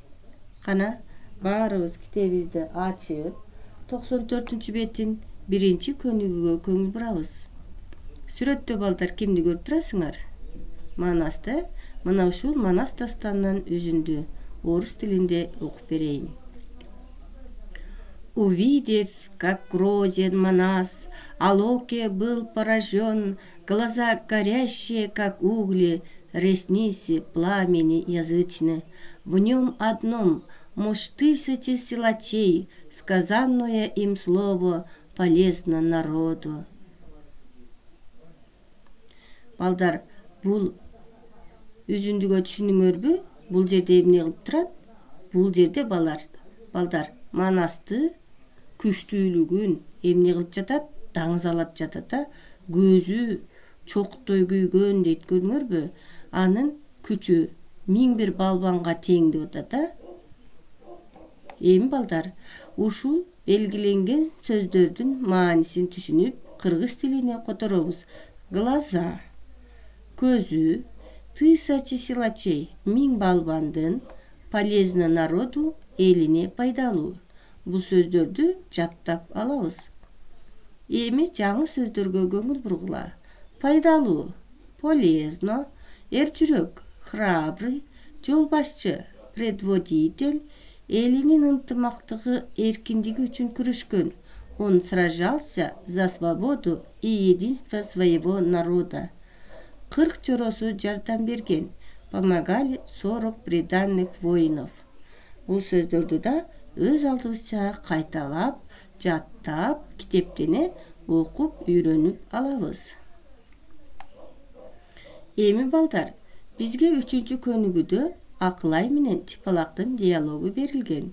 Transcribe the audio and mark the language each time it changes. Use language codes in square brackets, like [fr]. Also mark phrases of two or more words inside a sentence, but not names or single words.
[ky] Кана баарыбыз китебибизди ачып, 94 бетин 1 көнүгүүгө көңүл бурабыз. Сүрөттө балдар кимди көрүп турасыңар? Манасты. Мына ушул Манас дастанынан үзүндү орус тилинде окуп берейин. [ru] Увидев, как грозен Манас, Алоке был поражен, глаза горящие, как угли, ресницы пламени язычны. В нем одном, может, тысячи силачей, сказанное им слово полезно народу. [ky] Балдар, бул үзүндүгө түшүнүңөрбү? Бул жерде эмне кылып турат? Бул жерде балдар, Манасты күчтүүлүгүн эмне кылып жатат? Даңызалап жатат да. Көзү чоктой күйгөн дейт, көрдүңөрбү? Анын күчү 1000 балбанга тең деп атат да. Эми балдар, ушул белгиленген сөздөрдүн маанисин түшүнүп, кыргыз тилине которобуз. [ru] Глаза көзү, тысячи силачей 1000 балбандын, полезно народу [ky] элине пайдалуу. Бул сөздөрдү жаттап алабыз. Эми жаңы сөздөргө көңүл бургула. Пайдалуу, полезно, эрчүрөк, храбрый, жол башчы, предводитель, элинин ынтымактыгы, эркиндиги үчүн күрөшкөн. [ru] Он сражался за свободу и единство своего народа. [ky] 40 жоросу жардам берген. [ru] Помогали 40 преданных воинов. [ky] Бул сөздөрдү да өз алдыбызча кайталап, жаттап, китептене окуп, үйрөнүп алабыз. Эми балдар, бизге 3 көнүгүүдө Акылай менен Чыпалактын диалогу берилген.